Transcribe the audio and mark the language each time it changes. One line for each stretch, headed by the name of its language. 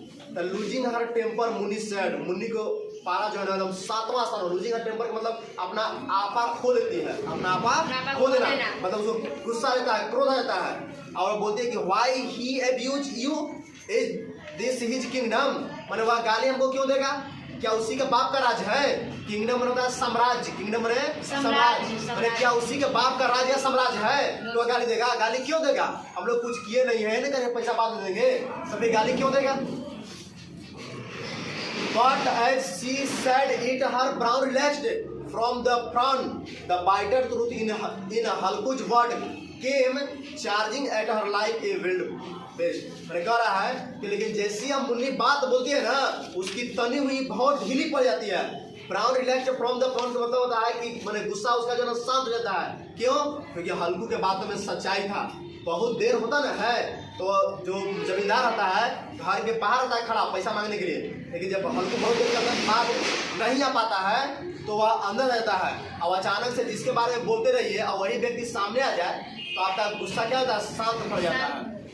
English: the losing her temper Muni said,
Hindi: मुनि को पारा जो है ना एकदम 7वां स्थान,
English: losing her temper
Hindi: मतलब अपना आपा खो देती है, अपना आपा खो देना, मतलब उसको गुस्सा रहता है, क्रोध रहता है, और बोलती है कि
English: why he abuse you, is this his kingdom,
Hindi: माने वह गाली हमको क्यों देगा? क्या उसी के बाप का राज है? किंगडम होता है साम्राज्य, किंगडम है साम्राज्य, अरे क्या उसी के बाप का राज या साम्राज्य है तो गाली देगा? गाली क्यों देगा? हम लोग कुछ किए नहीं है, ना करे पैसा बाद में देंगे, तो गाली क्यों देगा?
English: But as she said it, her brow relaxed from the frown. The bitter truth in Halku's word came charging at her like a wild beast.
Hindi: मैंने कह रहा है कि लेकिन जैसी हम मुन्नी बात बोलती है ना, उसकी तनी हुई बहुत ढीली पड़ जाती है।
English: brown relax from the front
Hindi: मतलब होता है कि मैंने गुस्सा उसका जो है शांत हो जाता है। क्यों? क्योंकि हल्कू के बातों में सच्चाई था। बहुत देर होता ना है तो जो जमींदार रहता है घर के बाहर रहता है खड़ा पैसा मांगने के लिए, लेकिन जब हल्कू बहुत देर तक बात नहीं आ पाता है तो वह अंदर रहता है, और अचानक से जिसके बारे में बोलते रहिए और वही व्यक्ति सामने आ जाए तो आपका गुस्सा क्या होता है? शांत पड़ जाता है।